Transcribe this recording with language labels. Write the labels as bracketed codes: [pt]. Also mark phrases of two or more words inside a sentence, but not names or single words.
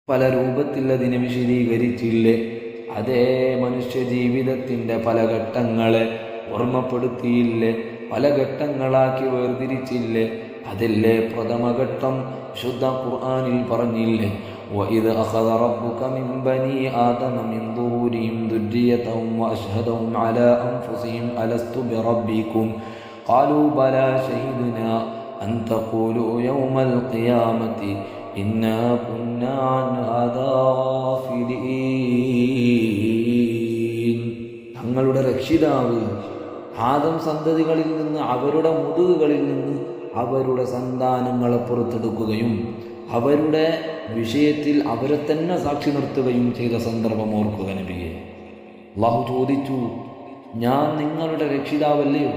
[ml] പല രൂപത്തിൽ അതിനെ വിശദീകരിച്ചില്ലേ? അതേ മനുഷ്യ ജീവിതത്തിൻ്റെ പല ഘട്ടങ്ങളെ ഓർമ്മപ്പെടുത്തിയില്ലേ? പല ഘട്ടങ്ങളാക്കി വേർതിരിച്ചില്ലേ? അതല്ലേ പ്രഥമഘട്ടം ശുദ്ധ ഖുർആനിൽ പറഞ്ഞില്ലേ? [ar] وَإِذْ أَخَذَ رَبُّكَ مِنْ بَنِي آدَمَ مِنْ ظُهُورِهِمْ ذُرِّيَّتَهُمْ وَأَشْهَدَهُمْ عَلَى أَنْفُسِهِمْ أَلَسْتُ بِرَبِّكُمْ قَالُوا بَلَى شَهِدْنَا أَنْ تَقُولُوا يَوْمَ الْقِيَامَةِ إِنَّا كُنَّا عَنْ هَذَا غَافِلِينَ. [ml] തങ്ങളുടെ രക്ഷിതാവ് ആദം സന്തതികളിൽ നിന്ന് അവരുടെ മുതുകുകളിൽ നിന്ന് അവരുടെ സന്താനങ്ങളെ പുറത്തെടുക്കുകയും അവരുടെ വിഷയത്തിൽ അവരെ തന്നെ സാക്ഷി നിർത്തുകയും ചെയ്ത സന്ദർഭം ഓർക്കുക നബിയെ. അല്ലാഹു ചോദിച്ചു, ഞാൻ നിങ്ങളുടെ രക്ഷിതാവല്ലയോ?